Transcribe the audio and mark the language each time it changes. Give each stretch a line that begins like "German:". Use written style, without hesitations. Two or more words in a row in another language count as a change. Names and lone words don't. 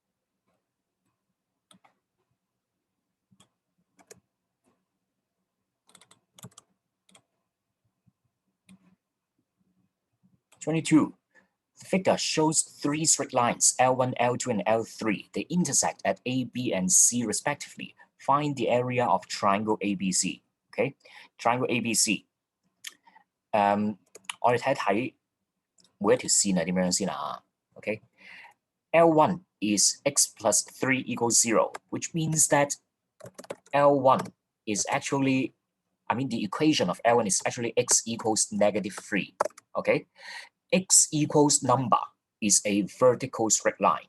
English: #22. The figure shows 3 straight lines, L1, L2, and L3. They intersect at A, B, and C respectively. Find the area of triangle ABC. Okay, triangle ABC.
Cantonese: 我哋睇一睇每一條線係點樣先啊
English: ？OK，L1 is x plus 3 equals 0, which means that L1 is actually, the equation of L1 is actually x equals -3. Okay, x equals number is a vertical straight line.